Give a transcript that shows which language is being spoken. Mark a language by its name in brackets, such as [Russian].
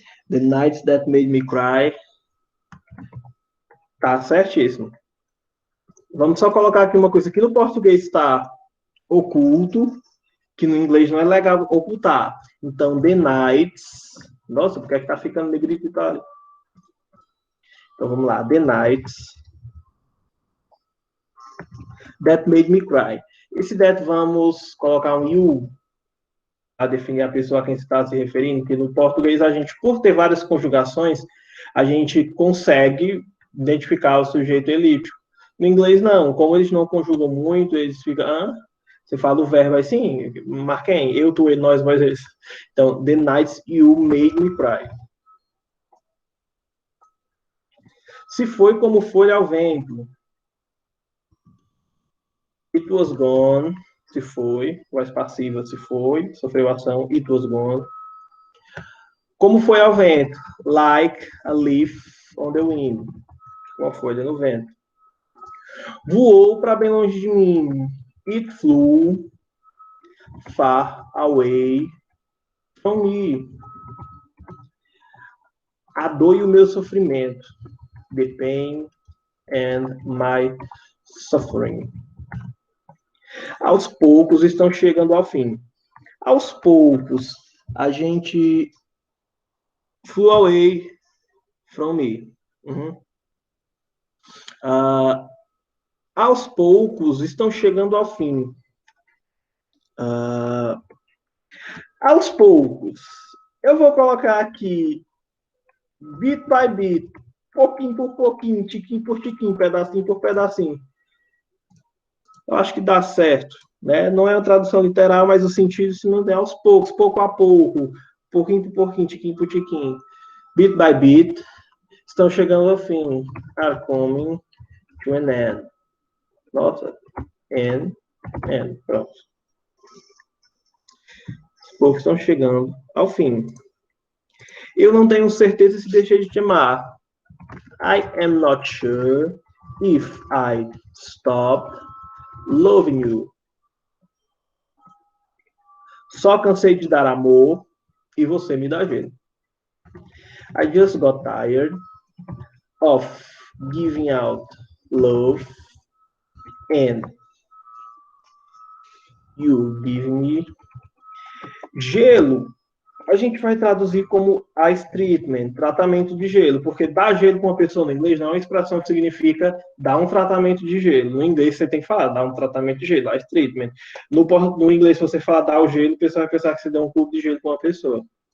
[English] The nights that made me cry. [Portuguese] Tá certíssimo. Vamos só colocar aqui uma coisa que no português está oculto, que no inglês não é legal ocultar. Então, [English] the nights. [Portuguese] Nossa, porque é que tá ficando negrito e tal? Então, vamos lá. [English] The nights that made me cry. [Portuguese] Esse that vamos colocar um you a definir a pessoa a quem se está se referindo, que no português a gente, por ter várias conjugações, a gente consegue identificar o sujeito elíptico. No inglês, não. Como eles não conjugam muito, eles ficam... Você fala o verbo assim, Marquem, eu, tu, ele, nós, vós, eles. Então, [English] the nights you made me cry. [Portuguese] Se foi como folha ao vento. [English] It was gone. [Portuguese] Se foi. Voz passiva, se foi. Sofreu ação. It was gone. Como foi ao vento? [English] Like a leaf on the wind. [Portuguese] Uma folha no vento. Voou para bem longe de mim. [English] It flew far away from me. [Portuguese] A dor e o meu sofrimento. [English] The pain and my suffering. [Portuguese] Aos poucos estão chegando ao fim. Aos poucos, a gente [English] flew away from me. [Portuguese] Aos poucos estão chegando ao fim. Aos poucos. Eu vou colocar aqui [English] bit by bit, [Portuguese] pouquinho por pouquinho, tiquinho por tiquinho, pedacinho por pedacinho. Eu acho que dá certo, né? Não é uma tradução literal, mas o sentido se não der aos poucos, pouco a pouco, pouquinho por pouquinho, tiquinho por tiquinho. [English] Bit by bit, [Portuguese] estão chegando ao fim. [English] Are coming to an end. [Portuguese] Nossa, end, pronto. Os poucos estão chegando ao fim. Eu não tenho certeza se deixei de te amar. [English] I am not sure if I stop loving you. [Portuguese] Só cansei de dar amor e você me dá gelo. [English] I just got tired of giving out love and you give me gelo. [Portuguese] A gente vai traduzir como [English] ice treatment, [Portuguese] tratamento de gelo, porque dar gelo com uma pessoa no inglês não é uma expressão que significa dar um tratamento de gelo. No inglês você tem que falar, dar um tratamento de gelo, [English] ice treatment. [Portuguese] No inglês, se você falar dar o gelo, o pessoal vai pensar que você deu um cubo de gelo com uma pessoa.